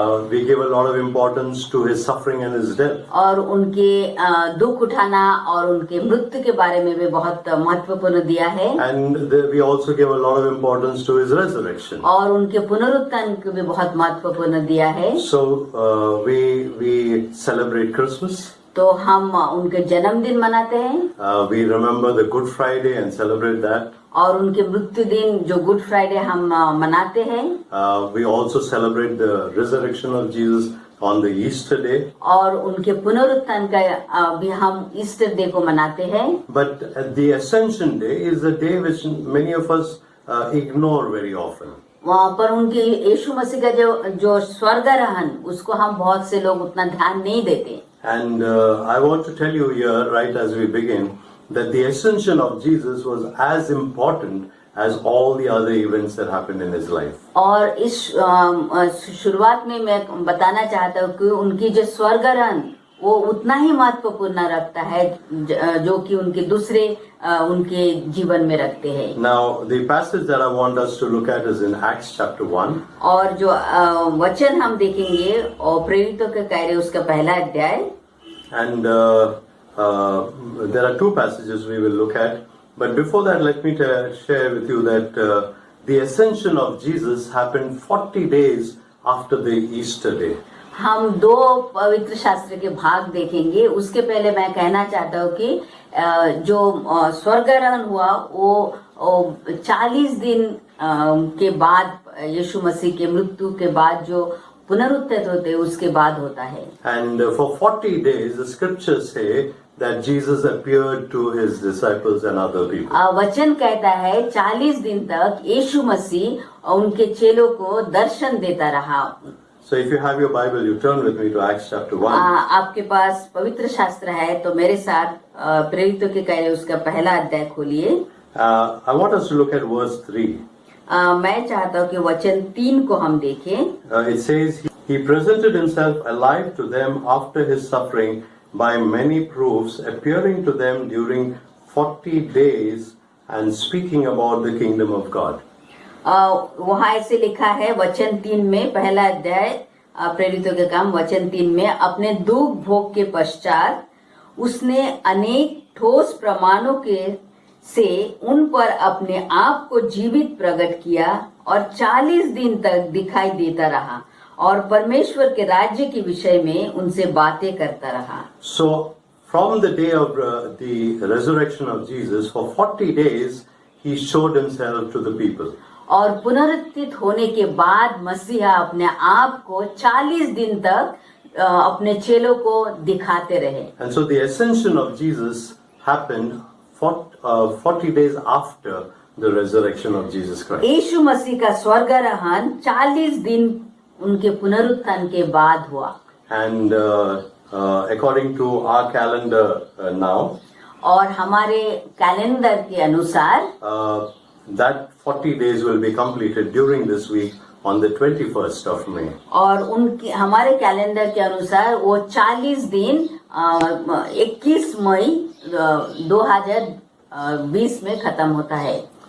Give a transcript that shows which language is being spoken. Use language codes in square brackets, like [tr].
[en] We give a lot of importance to his suffering and his death. [hi] और उनके दुख उठाना और उनके मृत्यु के बारे में भी बहुत महत्वपूर्ण दिया है। [en] And we also give a lot of importance to his resurrection. [hi] और उनके पुनरुत्थान को भी बहुत महत्वपूर्ण दिया है। [en] So we celebrate Christmas. [hi] तो हम उनके जन्मदिन मनाते हैं। [en] We remember the Good Friday and celebrate that. [hi] और उनके मृत्यु दिन जो गुड फ्राइडे हम मनाते हैं। [en] We also celebrate the resurrection of Jesus on the Easter day. [hi] और उनके पुनरुत्थान का भी हम ईस्टर डे को मनाते हैं। [en] But the Ascension Day is a day which many of us ignore very often. [hi] वहाँ पर उनके यीशु मसीह का जो स्वर्गारोहण, उसको हम बहुत से लोग उतना ध्यान नहीं देते। [en] And I want to tell you here, right as we begin, that the ascension of Jesus was as important as all the other events that happened in his life. [hi] और इस शुरुआत में मैं बताना चाहता हूँ कि उनकी जो स्वर्गारोहण वो उतना ही महत्वपूर्ण रखता है जो कि उनके दूसरे उनके जीवन में रखते हैं। [en] Now the passage that I want us to look at is in Acts chapter 1. [hi] और जो वचन हम देखेंगे और प्रेरितों के कार्य उसका पहला अध्याय। [en] And there are two passages we will look at. But before that, let me share with you that the ascension of Jesus happened 40 days after the Easter day. [hi] हम दो पवित्र शास्त्र के भाग देखेंगे। उसके पहले मैं कहना चाहता हूँ कि जो स्वर्गारोहण हुआ वो 40 दिन के बाद, यीशु मसीह के मृत्यु के बाद जो पुनरुत्थित होते उसके बाद होता है। [en] And for 40 days, the scriptures say that Jesus appeared to his disciples and other people. [hi] वचन कहता है 40 दिन तक यीशु मसीह उनके चेलों को दर्शन देता रहा। [en] So if you have your Bible, you turn with me to Acts chapter 1. [hi] आपके पास पवित्र शास्त्र है तो मेरे साथ प्रेरितों के कार्य उसका पहला अध्याय खोलिए। [en] I want us to look at verse 3. [hi] मैं चाहता हूँ कि वचन 3 को हम देखें। [en] It says, He presented himself alive to them after his suffering by many proofs, appearing to them during 40 days and speaking about the kingdom of God. [hi] वहाँ ऐसे लिखा है वचन 3 में, पहला अध्याय प्रेरितों के काम वचन 3 में, अपने दुख भोग के पश्चात उसने अनेक ठोस प्रमाणों के से उन पर अपने आप को जीवित प्रकट किया और 40 दिन तक दिखाई देता रहा और परमेश्वर के राज्य के विषय में उनसे बातें करता रहा। [en] So from the day of the resurrection of Jesus, for 40 days he showed himself to the people. [hi] और पुनरुत्थित होने के बाद मसीहा अपने आप को 40 दिन तक अपने चेलों को दिखाते रहे। [en] And so the ascension of Jesus happened 40 days after the resurrection of Jesus Christ. [hi] यीशु मसीह का स्वर्गारोहण 40 दिन उनके पुनरुत्थान के बाद हुआ। [en] And according to our calendar now, [hi] और हमारे कैलेंडर के अनुसार [en] that 40 days will be completed during this week on the 21st of May. [hi] और उनके हमारे कैलेंडर के अनुसार वो 40 दिन 21 मई 2020 में खत्म होता है।